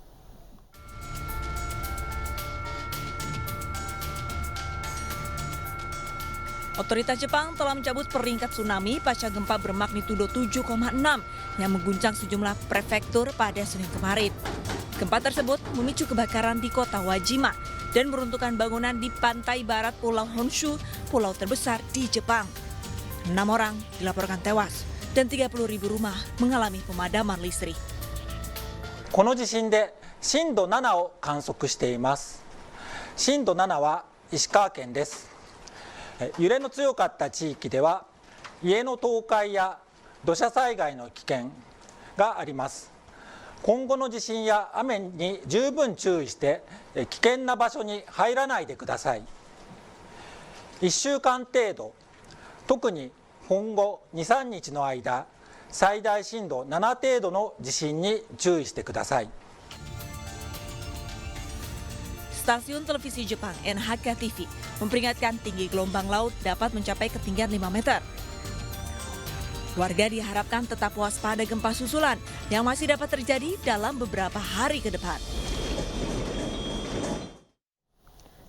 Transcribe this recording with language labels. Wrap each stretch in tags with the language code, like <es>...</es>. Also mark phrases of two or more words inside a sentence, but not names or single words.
<id>Otoritas Jepang telah mencabut peringkat tsunami pasca gempa bermagnitudo 7,6 yang mengguncang sejumlah prefektur pada Senin kemarin. Gempa tersebut memicu kebakaran di kota Wajima dan meruntuhkan bangunan di pantai barat Pulau Honshu, pulau terbesar di Jepang. 6 orang dilaporkan tewas dan 30.000 rumah mengalami pemadaman listrik.</id> <ja>この地震で震度7を観測しています。震度7は石川県です。揺れの強かった地域では家の倒壊や土砂災害の危険があります。今後の地震や雨に十分注意して危険な場所に入らないでください。1週間程度、特に今後 2,3 日の間、最大震度7程度の地震に注意してください。</ja> <id>Stasiun televisi Jepang NHK TV memperingatkan tinggi gelombang laut dapat mencapai ketinggian 5 meter. Warga diharapkan tetap waspada gempa susulan yang masih dapat terjadi dalam beberapa hari ke depan.</id>